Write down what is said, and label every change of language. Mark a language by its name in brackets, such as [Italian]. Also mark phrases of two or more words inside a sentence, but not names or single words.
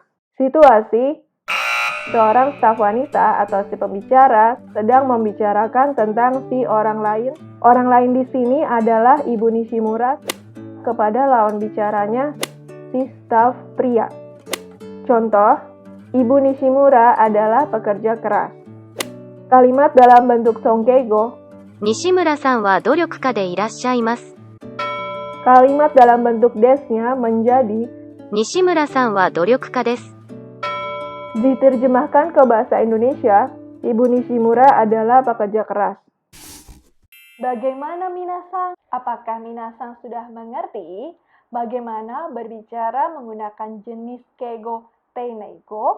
[Indonesian] Situasi, seorang staf wanita atau si pembicara sedang membicarakan tentang si orang lain. Orang lain di sini adalah Ibu Nishimura kepada lawan bicaranya si staf pria. Contoh, Ibu Nishimura adalah pekerja keras. Kalimat dalam bentuk songkeigo, [Japanese] 西村さんは努力家でいらっしゃいます。 [Indonesian] kalimat dalam bentuk desnya menjadi [Japanese] 西村さんは努力家です。 [Indonesian] diterjemahkan ke bahasa Indonesia, Ibu Nishimura adalah pekerja keras. Bagaimana minasang? Apakah minasang sudah mengerti bagaimana berbicara menggunakan jenis keigo teinego?